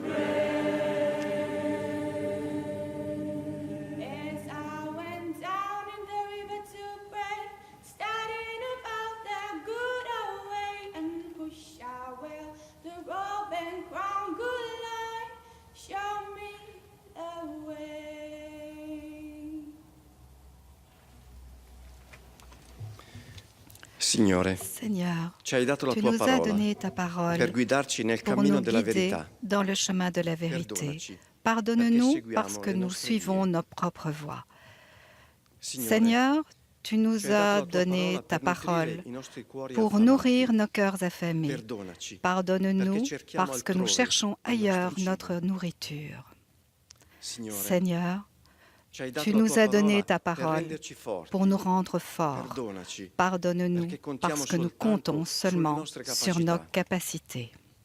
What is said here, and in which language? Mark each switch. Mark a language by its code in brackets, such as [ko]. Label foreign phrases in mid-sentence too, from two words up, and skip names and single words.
[en] As I went down in the river to pray, studying about that good old way, and who shall wear the robe and crown, good Lord, show me the way. [it] Signore, [fr] Seigneur, [it] ci hai dato la [fr] tu [it] tua [fr] nous as [it] parola [fr] donné ta parole [it] per guidarci nel [fr] pour [it] cammino [fr] nous [it] della [fr] guider [it] verità. [fr] dans le chemin de la vérité. [it] Perdonaci, [fr] Pardonne-nous [it] perché [fr] parce [it] seguiamo [fr] que [it] le [fr] nous [it] nostre [fr] suivons [it] vie. [fr] nos propres voies. [it] Signore, [fr] Seigneur, tu nous [it] ci hai dato [fr] as [it] la tua [fr] donné [it] parola [fr] ta [it] per nutrire [fr] parole [it] i nostri cuori [fr] pour [it] affamati. [fr] nourrir nos cœurs affamés. [it] Perdonaci, [fr] Pardonne-nous [it] perché cerchiamo [fr] parce que nous [it] altrove [fr] cherchons [it] il nostro [fr] ailleurs [it] cibo. [fr] notre nourriture. [it] Signore, [fr] Seigneur, [it] ci hai dato [fr] tu [it] la [fr] nous [it] tua [fr] as donné [it] parola [fr] ta [it] per [fr] parole [it] renderci forti. [fr] pour nous rendre forts. [it] Perdonaci, [fr] Pardonne-nous [it] perché contiamo [fr] parce que nous [it] soltanto [fr] comptons [it] sulle [fr] seulement [it] nostre [fr] sur nos [it] capacità. [fr] capacités.